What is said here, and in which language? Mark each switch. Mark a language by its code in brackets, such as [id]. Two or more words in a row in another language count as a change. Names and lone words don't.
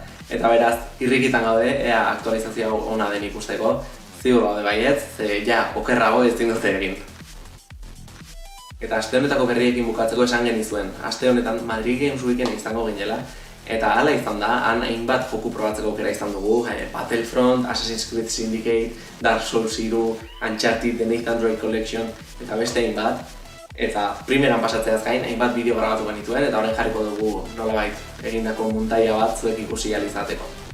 [eu] Eta beraz, irrikitan gaude, ea aktualizazio ona den ikusteko, ziur gaude baietz, okerrago ez dute egin. Eta aste honetako berriekin bukatzeko esan genizuen, aste honetan Madrid Games Weeken izango ginela, eta hala izan da, han hainbat joku probatzeko aukera izan dugu, Battlefront, Assassin's Creed Syndicate, Dark Souls 3, Uncharted, The Nathan Drake Collection, eta beste hainbat. Eta primeran pasatzeaz gain, hainbat bideo grabatu genituen eta horren jarriko dugu nolabait egindako muntaia bat zuek ikusi ahal izateko.